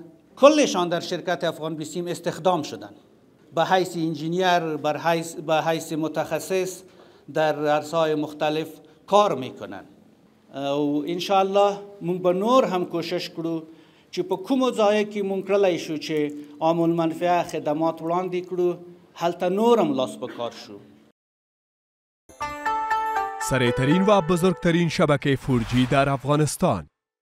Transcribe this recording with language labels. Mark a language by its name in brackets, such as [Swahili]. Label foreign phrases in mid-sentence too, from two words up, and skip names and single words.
[Persian] کلشان در شرکت افغان بیسیم استخدام شدند به حیث انجینیر، به حیث متخصص در عرصه‌های مختلف کار میکنن. [Pashto] او انشاءالله مونږ به نور هم کوشش کړو چې په کومو ځایو کې مونږ کړلی شو چې عام المنفعه خدمات وړاندې کړو، هلته نور هم لاس په کار شو. [Persian] سریع‌ترین و بزرگترین شبکه 4G در افغانستان